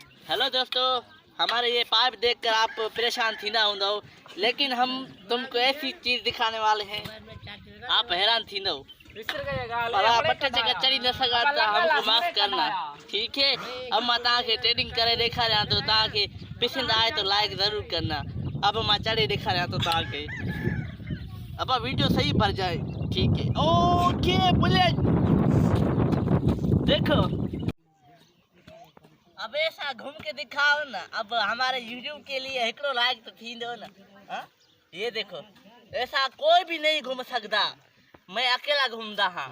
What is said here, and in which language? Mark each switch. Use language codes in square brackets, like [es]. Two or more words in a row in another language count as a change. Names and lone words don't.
[hi] हेलो दोस्तों, हमारे ये पाइप देखकर आप परेशान थी ना हो, लेकिन हम तुमको ऐसी चीज दिखाने वाले हैं आप हैरान थी ना हो। बट्टे जगह चढ़ी न सका हमको माफ करना, ठीक है। [sd] अब मां तव्हांखे ट्रेडिंग करे ॾेखारियां थो, तव्हांखे पसंदि आए [hi] तो लाइक ज़रूर करना। [sd] अब मां चढ़े ॾेखारियां थो तव्हांखे। [hi] अब वीडियो सही भर जाए, ठीक है। ओके बुलेट देखो, अब ऐसा घूम के दिखाओ ना। अब हमारे यूट्यूब के लिए एकड़ो लाइक तो थी दो ना। हा? ये देखो, ऐसा कोई भी नहीं घूम सकता, मैं अकेला घूमता हाँ।